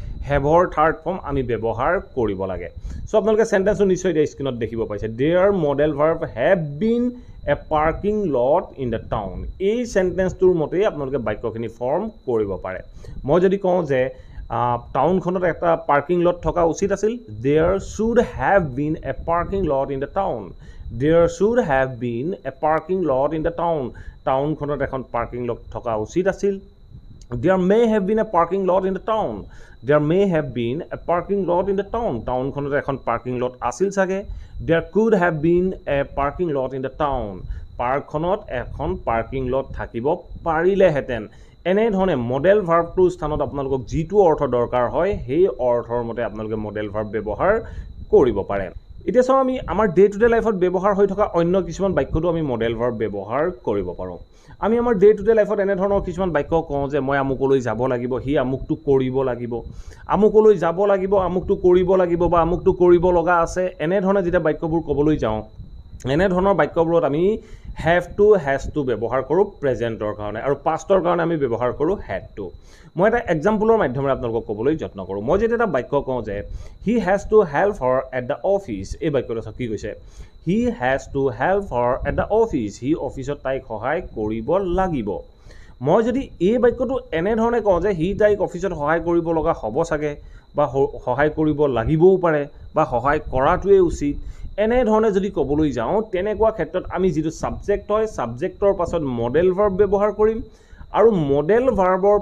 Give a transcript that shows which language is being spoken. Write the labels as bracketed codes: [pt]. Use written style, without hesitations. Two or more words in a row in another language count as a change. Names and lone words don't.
[as] হেভৰ [en] third form [as] আমি ব্যৱহাৰ কৰিব লাগে সো আপোনালোকে সেন্টেন্সটো নিশ্চয় এই স্ক্ৰিনত দেখিব পাইছে [en] there modal verb have been a parking lot in the town [as] এই সেন্টেন্সটোৰ মতেই আপোনালোকে বাক্যখিনি ফৰ্ম কৰিব পাৰে মই যদি কওঁ যে টাউনখনত একটা [en] parking lot [as] থকা উচিত আছিল [en] there should have been a parking lot in the town There should have been a parking lot in the town. [as] টাউনখনত এখন পাৰ্কিং লট থকা উচিত আছিল [en] There may have been a parking lot in the town. There may have been a parking lot in the town. [as] টাউনখনত এখন [en] parking lot [as] আছিল চাগে [en] There could have been a parking lot in the town. [as] পাৰ্কখনত এখন [en] parking lot [as] থাকিব পাৰিলেহেঁতেন এনেধৰণে [en] modal verbটোৰ [as] স্থানত আপোনালোকক যিটো অৰ্থ দৰকাৰ হয় সেই অৰ্থৰ মতে আপোনালোকে [en] modal verb [as] ব্যৱহাৰ কৰিব পাৰে এতিয়া চাও আমি আমাৰ [en] day to day lifeত [as] ব্যৱহাৰ হৈ থকা অন্য কিছুমান বাক্যটো আমি [en] modal verb [as] ব্যৱহাৰ কৰিব পাৰোঁ আমি আমাৰ [en] day to day lifeত [as] এনে ধৰণৰ কিছুমান বাক্য কওঁ যে মই আমুকলৈ যাব লাগিব হি আমুকটো কৰিব লাগিব আমুকলৈ যাব লাগিব আমুকটো কৰিব লাগিব বা আমুকটো কৰিব লগা আছে এনে ধৰণে যেতিয়া বাক্যবোৰ ক'বলৈ যাওঁ এনে ধৰণৰ বাক্যবোৰত আমি [en] have to has to [as] ব্যৱহাৰ কৰোঁ প্ৰেজেন্টৰ কাৰণে আৰু পাষ্টৰ কাৰণে আমি ব্যৱহাৰ কৰোঁ [en] had to [as] মই এটা এক্সাম্পলৰ মাধ্যমেৰে আপোনালোকক ক'বলৈ যত্ন কৰোঁ মই যেতিয়া এটা বাক্য কওঁ যে [en] he has to help her at the office [as] এই বাক্যটো কি কৈছে [en] he has to help her at the office [as] he অফিচত তাইক সহায় কৰিব লাগিব মই যদি এই বাক্যটো এনে ধৰণে কওঁ যে হি তাইক অফিচত সহায় কৰিব লগা হ'ব চাগে বা সহায় কৰিব লাগিবও পাৰে বা সহায় কৰাটোৱে উচিত এনে ধৰণে যদি ক'বলৈ যাওঁ তেনেকুৱা ক্ষেত্ৰত আমি যিটো সাবজেক্ট হয় সাবজেক্টৰ পাছত [en] modal verb [as] ব্যৱহাৰ কৰিম আৰু [en] modal verbৰ